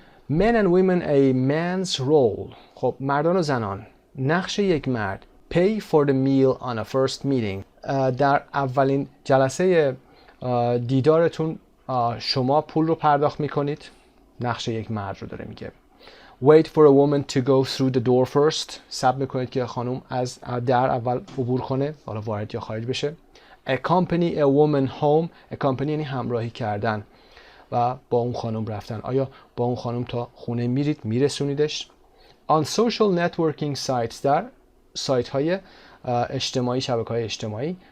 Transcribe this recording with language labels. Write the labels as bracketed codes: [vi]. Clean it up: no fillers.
[en] Men and women a man's role. [fa] خب مردان و زنان، نقش یک مرد. [en] Pay for the meal on a first meeting. [fa] در اولین جلسه دیدارتون شما پول رو پرداخت میکنید. نقش یک مرد رو داره میگه. [en] Wait for a woman to go through the door first. [fa] صبر میکنید که خانم از در اول عبور کنه، حالا وارد یا خارج بشه. [en] Accompany a woman home. [fa] Accompany یعنی همراهی کردن و با اون خانم رفتن. آیا با اون خانم تا خونه میرید، میرسونیدش؟ [en] On social networking sites، [fa] در سایت های اجتماعی، شبکه های اجتماعی.